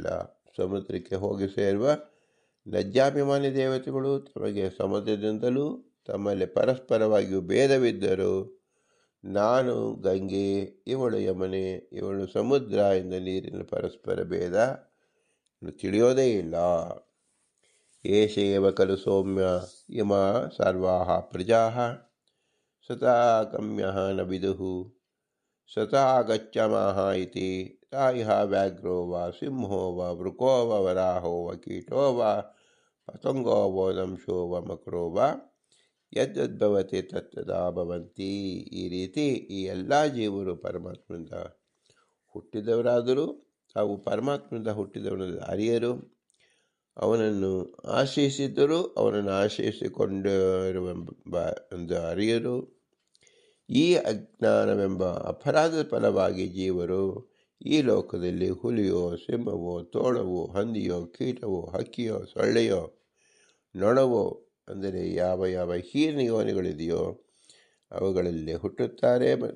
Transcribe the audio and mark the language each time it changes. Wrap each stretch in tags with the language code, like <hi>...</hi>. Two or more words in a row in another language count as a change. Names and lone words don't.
<kn>ಸಮುದ್ರಕ್ಕೆ ಹೋಗಿ ಸೇರುವ ನದ್ಯಾಭಿಮಾನಿ ದೇವತೆಗಳು ತಮಗೆ ಸಮುದ್ರದಿಂದಲೂ ತಮ್ಮಲ್ಲಿ ಪರಸ್ಪರವಾಗಿಯೂ ಭೇದವಿದ್ದರು. ನಾನು ಗಂಗೆ, ಇವಳು ಯಮುನೆ, ಇವಳು ಸಮುದ್ರ ಎಂದು ನೀರಿನ ಪರಸ್ಪರ ಭೇದ ತಿಳಿಯೋದೇ ಇಲ್ಲ.</kn> <sa>ಏಷ ಏವ ಖಲು ಸೌಮ್ಯ ಇಮಾ ಸರ್ವಾಃ ಪ್ರಜಾಃ ಸತಾ ಗಮ್ಯಃ ನ ವಿದುಃ ಸತಾ ಗಚ್ಛಾಮಃ ಇತಿ ತಾ ಇಹ ವ್ಯಾಘ್ರೋ ವಾ ಸಿಂಹೋ ವಾ ವೃಕೋ ವಾ ವರಾಹೋ ವಾ ಕೀಟೋ ವಾ ಪತಂಗೋ ವಾ ದಂಶೋ ವಾ ಮಕರೋ ವಾ ಯದ್ಯದ್ಭವತಿ ತತ್ತದಾ ಭವಂತಿ.</sa> <kn>ಈ ರೀತಿ ಈ ಎಲ್ಲ ಜೀವರು ಪರಮಾತ್ಮನಿಂದ ಹುಟ್ಟಿದವರಾದರೂ ತಾವು ಪರಮಾತ್ಮನಿಂದ ಹುಟ್ಟಿದವರನ್ನು ಅರಿಯರು. ಅವನನ್ನು ಆಶ್ರಯಿಸಿದ್ದರೂ ಅವನನ್ನು ಆಶ್ರಯಿಸಿಕೊಂಡಿರುವೆಂದು ಅರಿಯರು. ಈ ಅಜ್ಞಾನವೆಂಬ ಅಪರಾಧದ ಫಲವಾಗಿ ಜೀವರು ಈ ಲೋಕದಲ್ಲಿ ಹುಲಿಯೋ, ಸಿಂಹವೋ, ತೋಳವೋ, ಹಂದಿಯೋ, ಕೀಟವೋ, ಹಕ್ಕಿಯೋ, ಸೊಳ್ಳೆಯೋ, ನೊಣವೋ ಅಂದರೆ ಯಾವ ಯಾವ ಹೀನ ಯೋನಿಗಳಿದೆಯೋ ಅವುಗಳಲ್ಲಿ ಹುಟ್ಟುತ್ತಾರೆ.</kn>